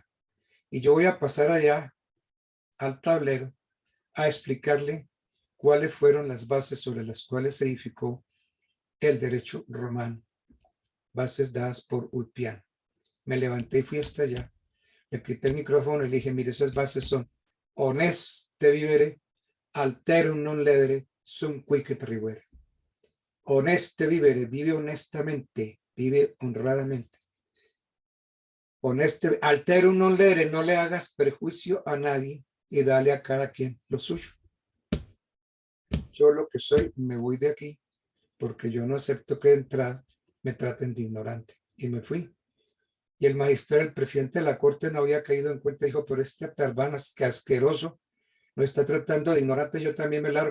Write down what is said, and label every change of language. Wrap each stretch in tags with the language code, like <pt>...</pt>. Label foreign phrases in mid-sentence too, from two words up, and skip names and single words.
<es>Y yo voy a pasar allá al tablero a explicarle cuáles fueron las bases sobre las cuales se edificó el derecho romano. Bases dadas por Ulpiano. Me levanté y fui hasta allá. Le quité el micrófono y le dije, mire, esas bases son</es> <la>honeste vivere, alterum non ledere, sum quicet rivere. Honeste vivere,</la> <es>vive honestamente, vive honradamente.</es> <la>Honeste, alterum non ledere,</la> <es>no le hagas perjuicio a nadie y dale a cada quien lo suyo. Yo lo que soy, me voy de aquí porque yo no acepto que de entrada me traten de ignorante. Y me fui. Y el magistrado, el presidente de la corte no había caído en cuenta, dijo, pero este Tarbanas, que asqueroso, no está tratando de ignorante, yo también me largo.</es>